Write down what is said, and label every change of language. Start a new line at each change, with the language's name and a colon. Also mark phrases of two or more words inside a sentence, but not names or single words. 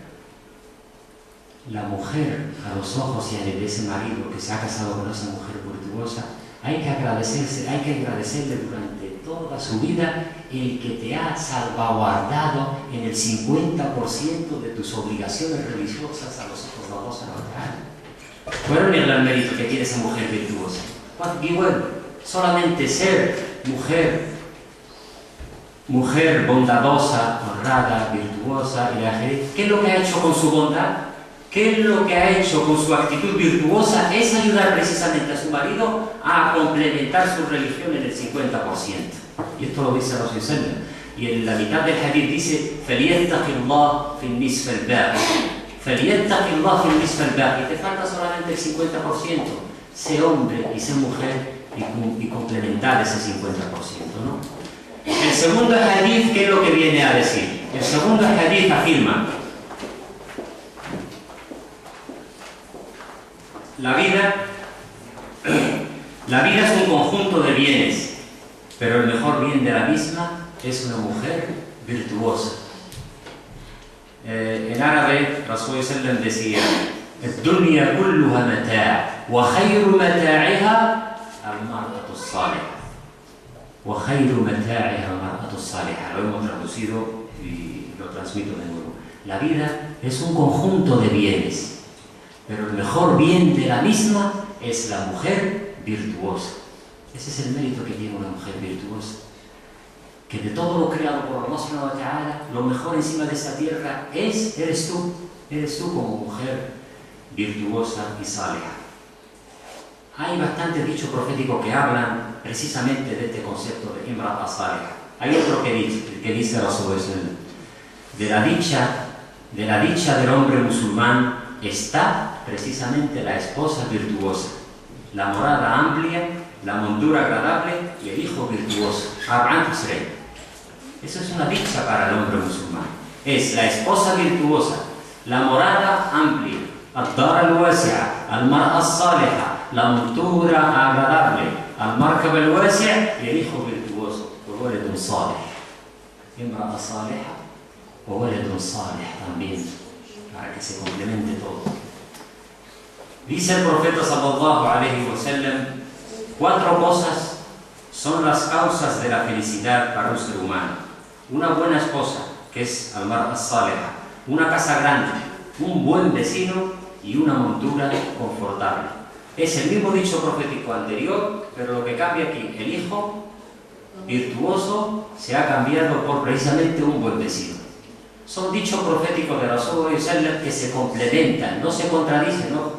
Spanish: La mujer, a los ojos de ese marido que se ha casado con esa mujer virtuosa, hay que agradecerle durante toda su vida el que te ha salvaguardado en el 50% de tus obligaciones religiosas a los ojos de
Arabic: الله سبحانه وتعالى.
Spanish: Fueron el mérito que tiene esa mujer virtuosa. Y bueno, solamente ser mujer bondadosa, honrada, virtuosa, ¿qué es lo que ha hecho con su bondad? ¿Qué es lo que ha hecho con su actitud virtuosa? Es ayudar precisamente a su marido a complementar su religión en el 50%. Y esto lo dice Rasul
Arabic: صلى الله عليه وسلم.
Spanish: Y en la mitad del hadith dice:
Arabic: فَلْيَتَّقِ اللَّهُ فِي النِّصْفِ الْبَاقِ. فَلْيَتَّقِ اللَّهُ فِي النِّصْفِ الْبَاقِ.
Spanish: Te falta solamente el 50%. Sé hombre y sé mujer y complementar ese 50%, ¿no? El segundo hadith, ¿qué es lo que viene a decir? El segundo hadith afirma: la vida es un conjunto de bienes, pero el mejor bien de la misma es una mujer virtuosa. En árabe, Rasul sallam decía:
Arabic: الدنيا كلها متاع وخير متاعها المرأة الصالحة. وخير متاعها المرأة الصالحة.
Spanish: Lo hemos traducido y lo transmito de nuevo. La vida es un conjunto de bienes, pero el mejor bien de la misma es la mujer virtuosa. Ese es el mérito que tiene una mujer virtuosa. Que de todo lo creado por
Arabic: الله سبحانه وتعالى,
Spanish: lo mejor encima de esta tierra eres tú. Eres tú como mujer virtuosa y saliha. Hay bastantes dichos proféticos que hablan precisamente de este concepto de
Arabic: امرأة صالحة.
Spanish: Hay otro que dice Rasul de la dicha del hombre musulmán está precisamente la esposa virtuosa, la morada amplia, la montura agradable y el hijo virtuoso. Eso es una dicha para el hombre musulmán. Es la esposa virtuosa, la morada amplia,
Arabic: الدار الواسعة, المرأة الصالحة,
Spanish: la montura agradable,
Arabic: المركب الواسع
Spanish: y el hijo virtuoso,
Arabic: وولد صالح. امرأة صالحة وولد صالح
Spanish: también, para que se complemente todo. Dice el profeta
Arabic: صلى الله عليه وسلم:
Spanish: 4 cosas son las causas de la felicidad para un ser humano. Una buena esposa, que es
Arabic: المرأة الصالحة,
Spanish: una casa grande, un buen vecino y una montura confortable. Es el mismo dicho profético anterior, pero lo que cambia aquí, el hijo virtuoso se ha cambiado por precisamente un buen vecino. Son dichos proféticos de Rasulullah que se complementan, no se contradicen, ¿no?